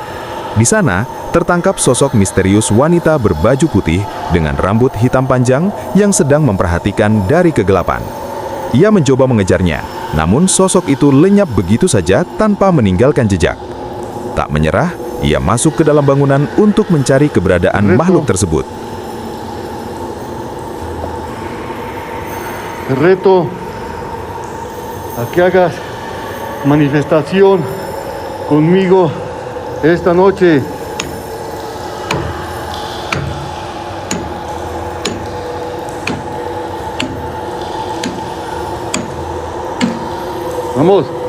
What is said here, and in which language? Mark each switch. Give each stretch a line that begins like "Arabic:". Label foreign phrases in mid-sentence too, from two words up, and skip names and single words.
Indonesian: Di sana, tertangkap sosok misterius wanita berbaju putih dengan rambut hitam panjang yang sedang memperhatikan dari kegelapan. Ia mencoba mengejarnya, namun sosok itu lenyap begitu saja tanpa meninggalkan jejak. Tak menyerah, ia masuk ke dalam bangunan untuk mencari keberadaan makhluk tersebut.
Spanish: Te reto a que hagas manifestación conmigo esta noche. Vamos.